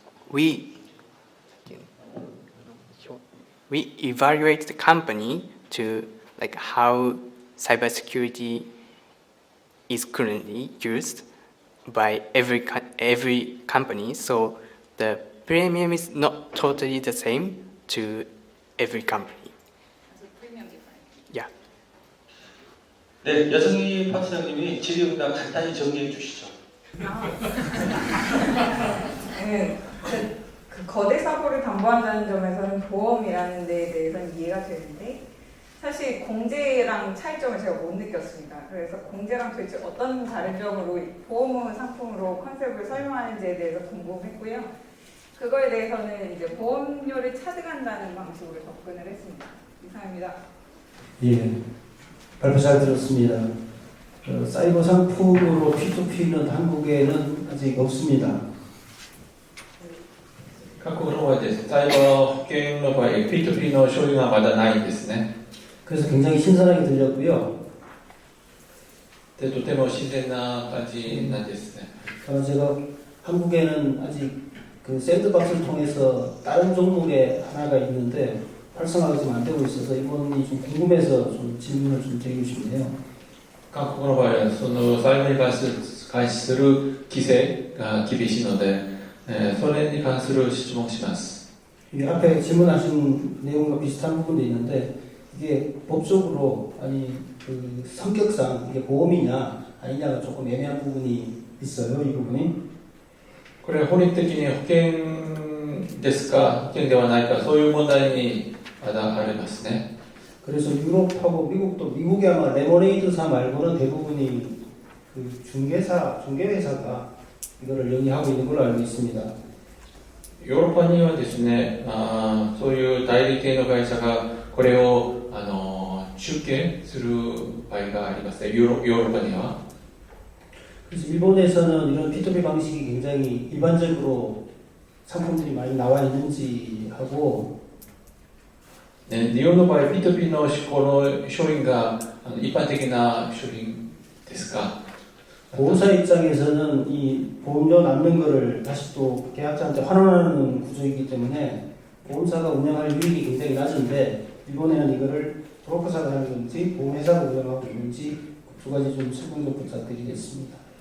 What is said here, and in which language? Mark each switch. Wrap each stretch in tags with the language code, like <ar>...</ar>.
<en>We evaluate the company to like how cybersecurity is currently used by every company. So the premium is not totally the same to every company. Yeah.</en> <ko>네, 여성희 박사님이 질의응답 간단히 정리해 주시죠. 그 거대 사고를 담보한다는 점에서는 보험이라는 데에 대해서는 이해가 되는데 사실 공제랑 차이점을 제가 못 느꼈습니다. 그래서 공제랑 도대체 어떤 다른 점으로 보험은 상품으로 컨셉을 설명하는지에 대해서 궁금했고요. 그거에 대해서는 이제 보험료를 차등한다는 방식으로 접근을 했습니다. 이상입니다. 예, 발표 잘 들었습니다. 사이버 상품으로 P2P는 한국에는 아직 없습니다.</ko> <ja>韓国の場合です。サイバー保険の場合、P2P の所有がまだないんですね。</ja> <ko>그래서 굉장히 신선하게 들렸고요.</ko> <ja>でとても自然な感じなんですね。</ja> <ko>제가 한국에는 아직 그 샌드박스를 통해서 다른 종목에 하나가 있는데 활성화가 지금 안 되고 있어서 이번이 좀 궁금해서 좀 질문을 좀 드리고 싶네요.</ko> <ja>韓国の場合はそのサイバーに関する規制が厳しいので、それに関する質問をします。</ja> <ko>앞에 질문하신 내용과 비슷한 부분도 있는데 이게 법적으로 아니 그 성격상 이게 보험이냐 아니냐가 조금 애매한 부분이 있어요. 이 부분이.</ko> <ja>これ法律的に保険ですか保険ではないかそういう問題にまだありますね。</ja> <ko>그래서 유럽하고 미국도 미국이 아마 레모네이드사 말고는 대부분이 그 중개회사가 이거를 영위하고 있는 걸로 알고 있습니다.</ko> <ja>ヨーロッパにはですね、そういう代理店の会社がこれを中継する場合がありますね。ヨーロッパには。</ja> <ko>그래서 일본에서는 이런 P2P 방식이 굉장히 일반적으로 상품들이 많이 나와 있는지 하고</ko> <ja>日本の場合 P2P の施行の商品が一般的な商品ですか</ja> <ko>보험사 입장에서는 이 보험료 남는 거를 다시 또 계약자한테 환원하는 구조이기 때문에 보험사가 운영할 유익이 굉장히 낮은데 일본에는 이거를 브로커사가 하는 건지 보험회사가 운영하고 있는지 두 가지 좀 설명 좀 부탁드리겠습니다.</ko>